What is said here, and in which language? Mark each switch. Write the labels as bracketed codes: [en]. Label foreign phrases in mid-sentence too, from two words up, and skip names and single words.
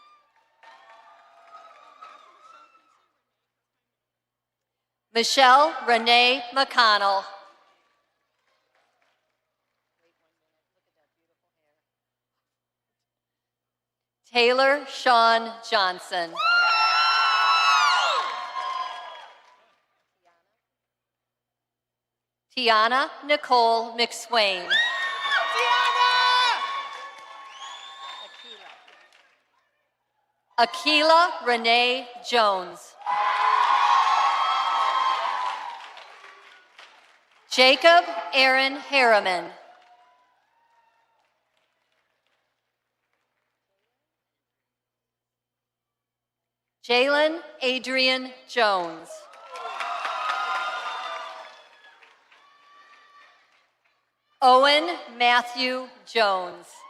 [en] Michelle Renee McConnell. Taylor Sean Johnson. Tiana Nicole McSwain. Akila Renee Jones. Jacob Aaron Harriman. Jalen Adrian Jones. Owen Matthew Jones.